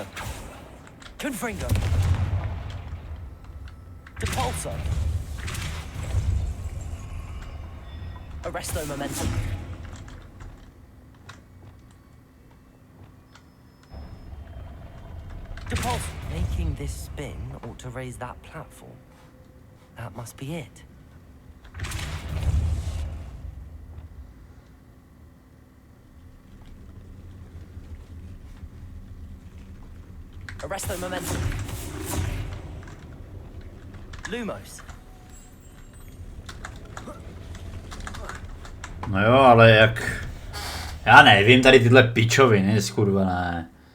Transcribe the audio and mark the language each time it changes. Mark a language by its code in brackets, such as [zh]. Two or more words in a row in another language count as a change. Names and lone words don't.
[en] Confringo. Depulso. Arresto momentum. Depulso. Making this spin ought to raise that platform. That must be it. Arresto momentum. Lumos. [cs] No jo, ale jak... Já nevím, tady tyhle pičoviny, skurvené.